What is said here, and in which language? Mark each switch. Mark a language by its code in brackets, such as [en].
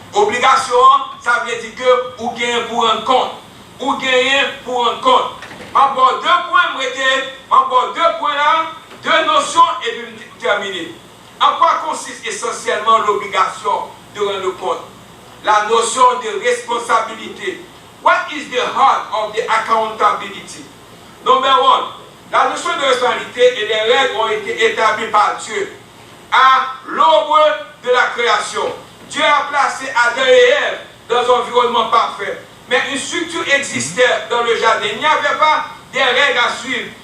[fr] Obligation, ça veut dire que vous gagnez pour un compte. Ou gagner pour un compte. Encore 2 points, deux points là, 2 notions et puis terminer. En quoi consiste essentiellement l'obligation de rendre compte? La notion de responsabilité. [en] What is the heart of the accountability? Number 1, [fr] la notion de responsabilité et les règles ont été établies par Dieu à l'aube de la création. Dieu a placé Adam et Ève dans un environnement parfait. Mais une structure existait dans le jardin. Il n'y avait pas des règles à suivre.